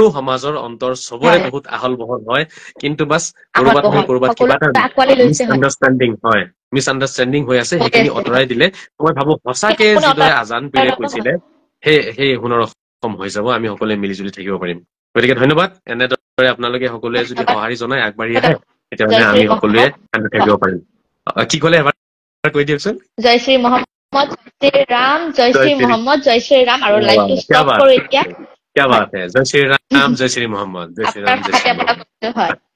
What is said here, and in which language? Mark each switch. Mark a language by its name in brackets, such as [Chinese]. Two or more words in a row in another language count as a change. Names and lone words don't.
[Assamese] সমাজৰ অন্তৰ চবৰে বহুত আহল বহল হয় কিন্তু বাস কৰবাত নহয় কৰবাত কিবা এটা মিছআণ্ডাৰষ্টেণ্ডিং হয় মিছআণ্ডাৰষ্টেণ্ডিং হৈ আছে সেইখিনি আঁতৰাই দিলে মই ভাবো সঁচাকে যিদৰে আজান পীৰে কৈছিলে সেই হুনৰ কম হৈ যাব আমি সকলোৱে মিলিজুলি থাকিব পাৰিম গতিকে ধন্যবাদ এনেদৰে আপোনালোকে সকলোৱে যদি সঁহাৰি জনাই আগবাঢ়ি আহে তেতিয়াহ'লে আমি সকলোৱে শান্তি থাকিব পাৰিম কি ক'লে এবাৰ কৈ দিয়কচোন জয় শ্ৰী মহম্মদ শ্ৰী ৰাম জয় শ্ৰী মহম্মদ জয় শ্ৰী ৰাম আৰু লাইভটো ষ্টপ কৰো এতিয়া [Hindi] क्या बात है जय श्री राम जय श्री मोहम्मद जय श्री राम जय श्री मोहम्मद